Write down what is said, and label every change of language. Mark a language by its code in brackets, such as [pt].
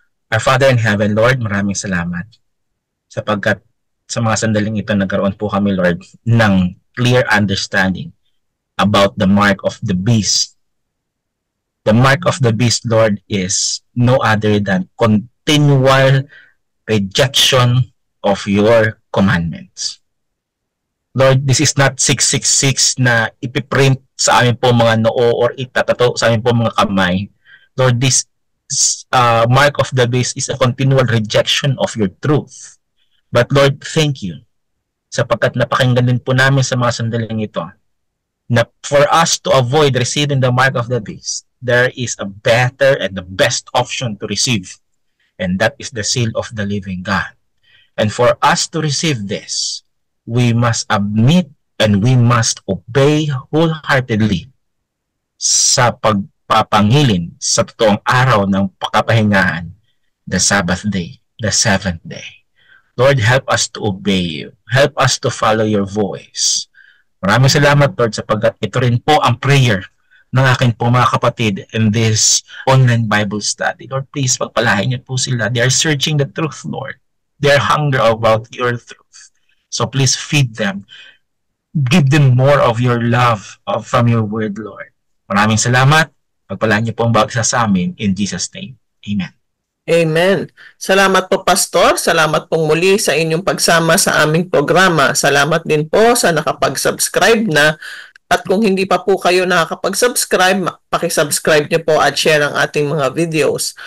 [en] Our Father in heaven, Lord, [tl] maraming salamat sapagkat sa mga sandaling ito nagkaroon po kami, [en] Lord, ng clear understanding about the mark of the beast. The mark of the beast, Lord, is no other than continual rejection of your commandments. Lord, this is not 666 [tl] na ipiprint sa amin po mga noo or itatato sa amin po mga kamay. [en] Lord, this mark of the beast is a continual rejection of your truth. But Lord, thank you [tl] sapagkat napakinggan din po namin sa mga sandaling ito na [en] for us to avoid receiving the mark of the beast, there is a better and the best option to receive, and that is the seal of the living God. And for us to receive this, we must admit and we must obey wholeheartedly [tl] sa pagpapangilin sa totoong araw ng pagkapahingahan [en] the Sabbath day, the seventh day. Lord, help us to obey you. Help us to follow your voice. [tl] Maraming salamat, Lord, sapagkat ito rin po ang prayer ng aking po mga kapatid [en] in this online Bible study. [tl] Lord, please, pagpalain niyo po sila. [en] They are searching the truth, Lord. They are hungry about your truth. So please feed them. Give them more of your love from your word, Lord. [tl] Maraming salamat. Pagpalain niyo po ang bawat isa sa amin. [en] In Jesus' name. Amen. [tl] Amen. Salamat po, Pastor. Salamat pong muli sa inyong pagsama sa aming programa. Salamat din po sa nakapag-subscribe na. At kung hindi pa po kayo nakakapag-subscribe, pakisubscribe niyo po at share ang ating mga videos.